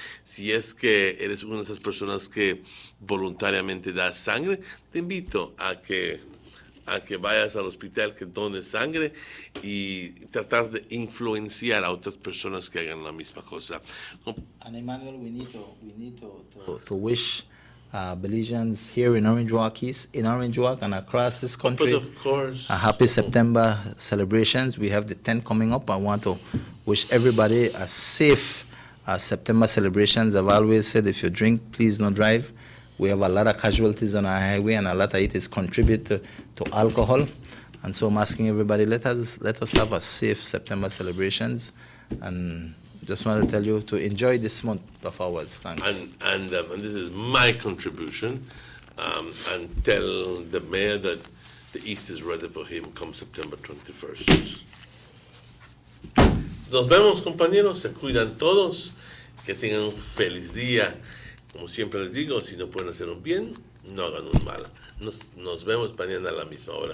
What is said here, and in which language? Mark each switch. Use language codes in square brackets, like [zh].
[es] Si es que eres una de esas personas que voluntariamente da sangre, te invito a que vayas al hospital, que dones sangre, y tratar de influenciar a otras personas que hagan la misma cosa. [en] And Emmanuel, we need to wish Belizeans here in Orange Walk East, in Orange Walk and across this country, But of course, a happy September celebrations. We have the 10th coming up. I want to wish everybody a safe September celebrations. I've always said, if you drink, please don't drive. We have a lot of casualties on our highway, and a lot of it is contribute to alcohol. And so I'm asking everybody, let us have a safe September celebrations, and just want to tell you to enjoy this month of ours. Thanks. And this is my contribution, and tell the mayor that the East is ready for him come September 21st. [es] Nos vemos, compañeros, se cuidan todos, que tengan un feliz día. Como siempre les digo, si no pueden hacer un bien, no hagan un mal. Nos vemos mañana a la misma hora.